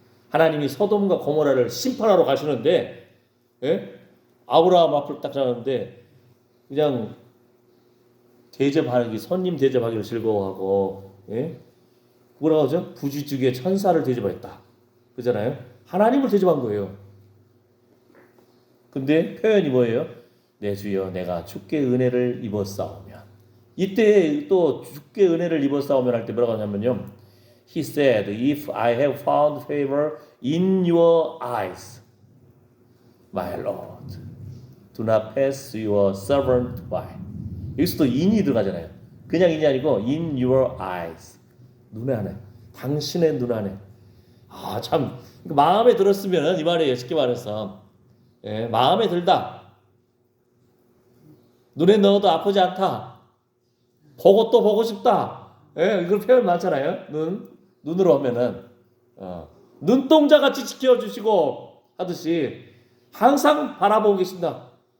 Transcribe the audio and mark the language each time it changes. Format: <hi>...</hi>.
<ko>하나님이 소돔과 고모라를 심판하러 가시는데 아브라함 앞을 딱 잡았는데 그냥 손님 대접하기를 즐거워하고 뭐라고 하죠? 부지중에 천사를 대접했다. 그잖아요. 하나님을 대접한 거예요. 근데 표현이 뭐예요? 내 주여 내가 주께 은혜를 입었사오면. 이때 또 주께 은혜를 입었사오면 할 때 뭐라고 하냐면요.</ko> <en>He said, "If I have found favor in your eyes, my Lord, do not pass your servant by."</en> <ko>여기서도 in이 들어가잖아요. 그냥 in이 아니고</ko> <en>in your eyes.</en> <ko>눈에 안에. 당신의 눈 안에. 아, 참 마음에 들었으면 이 말이에요. 쉽게 말해서. 예, 마음에 들다. 눈에 넣어도 아프지 않다. 보고 또 보고 싶다. 예, 그런 표현 많잖아요. 눈으로 하면은 눈동자 같이 지켜주시고 하듯이 항상 바라보고 계신다.</ko>